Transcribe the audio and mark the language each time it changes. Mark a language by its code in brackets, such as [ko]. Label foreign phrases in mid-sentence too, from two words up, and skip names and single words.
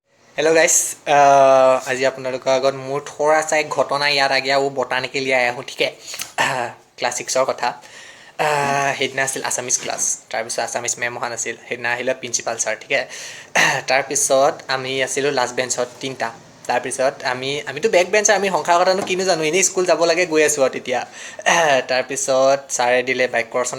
[en] hello guys [as] আজি আপোনালোকৰ আগত মোৰ [hi] थोडासा एक घटना याद आ गया वो बताने के लिए आया हूँ ठीक है क्लास 6 [as] কথা সেইদিনা আছিল আছামিজ ক্লাছ তাৰপিছত আছামিজ মেম অহা নাছিল সেইদিনা আহিলে [en] principal sir [as] ঠিক আছে তাৰপিছত আমি আছিলোঁ লাষ্ট বেঞ্চত তিনিটা তাৰপিছত আমিতো [en] back bencher [as] আমি সংসাৰ কথানো কিনো জানো এনেই স্কুল যাব লাগে গৈ আছোঁ আৰু তেতিয়া তাৰপিছত ছাৰে দিলে বাক্য ৰচনা